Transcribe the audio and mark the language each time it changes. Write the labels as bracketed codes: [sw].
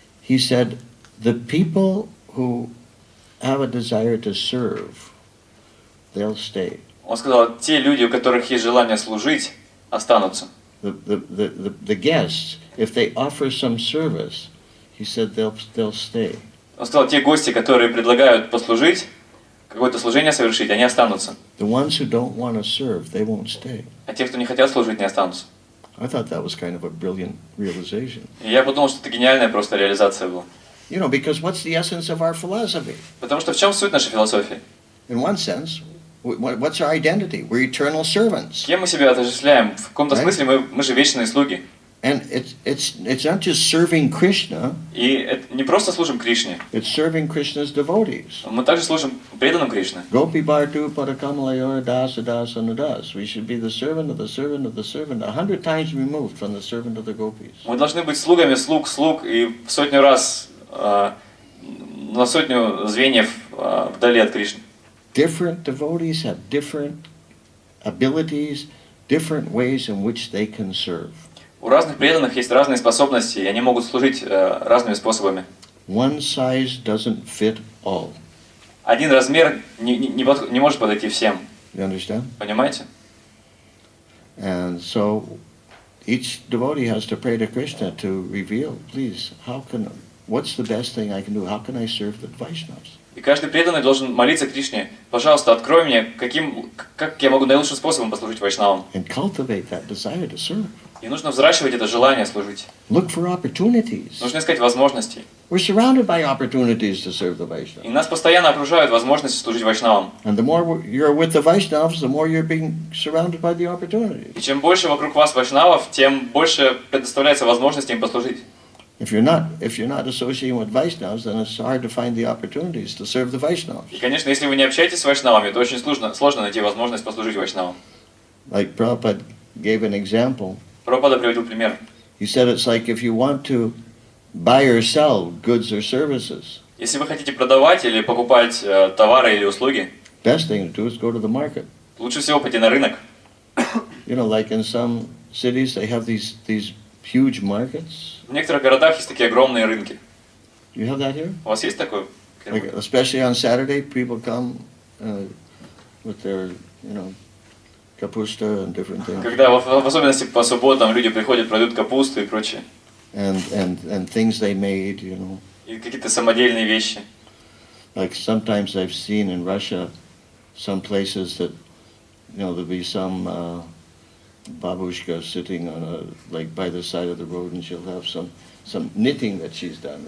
[en] He said, the people who have a desire to serve, they'll stay. [ru] Он сказал, те люди, у которых есть желание служить, останутся. [en] The guests, if they offer some service, he said they'll stay. [ru] Он сказал, те гости, которые предлагают послужить, какое-то служение совершить, они останутся. [en] The ones who don't want to serve, they won't stay. [ru] А те, кто не хотят служить, не останутся. [en] I thought that was kind of a brilliant realization. [ru] И я подумал, что это гениальная просто реализация была. [en] You know, because what's the essence of our philosophy? [ru] Потому что в чем суть нашей философии? [en] In one sense, what's our identity? We're eternal servants. [ru] Кем мы себя отождествляем? В каком-то смысле мы же вечные слуги. [en] And it's not just serving Krishna. [ru] И это не просто служим Кришне. [en] It's serving Krishna's devotees. [ru] Мы также служим преданным Кришне. [sa] Gopi Bhartu Padakamalayora Dasa Dasa Nadas. [en] We should be the servant of the servant of the servant, 100 times removed from the servant of the gopis. [ru] Мы должны быть слугами слуг и в сотню раз, на сотню звеньев вдали от Кришны. [en] Different devotees have different abilities, different ways in which they can serve. [ru] У разных преданных есть разные способности, и они могут служить разными способами. [en] one size doesn't fit all. [ru] Один размер не может подойти всем. [en] You understand? [ru] Понимаете? [en] And so each devotee has to pray to Krishna to reveal, please, what's the best thing I can do? How can I serve the Vaishnavas? [ru] И каждый преданный должен молиться Кришне: пожалуйста, открой мне, как я могу наилучшим способом послужить вайшнавам. [en] And cultivate that desire to serve. [ru] И нужно взращивать это желание служить. [en] Look for opportunities. [ru] Нужно искать возможности. [en] We're surrounded by opportunities to serve the Vaishnavas. [ru] И нас постоянно окружают возможности служить вайшнавам. [en] And the more you're with the Vaishnavas, the more you're being surrounded by the opportunities. [ru] И чем больше вокруг вас вайшнавов, тем больше предоставляется возможности им послужить. [en] If you're not associating with Vaishnavas, then it's hard to find the opportunities to serve the Vaishnavas. [ru] И, конечно, если вы не общаетесь с вайшнавами, то очень сложно найти возможность послужить вайшнавам. [en] Like Prabhupada gave an example. [ru] Прабхупада приводил пример. [en] He said it's like if you want to buy or sell goods or services. [ru] Если вы хотите продавать или покупать товары или услуги, [en] Best thing to do is go to the market. [ru] лучше всего пойти на рынок. [en] You know, like in some cities, they have these huge markets. [ru] В некоторых городах есть такие огромные рынки. [en] You have that here? [ru] У вас есть такое? [en] Like, especially on Saturday, people come with their, kapusta and different things. [ru] Когда в особенности по субботам люди приходят, продают капусту и прочее. [en] And things they made, [ru] И какие-то самодельные вещи. [en] Like sometimes I've seen in Russia, some places that, there'll be some babushka sitting like by the side of the road, and she'll have some knitting that she's done.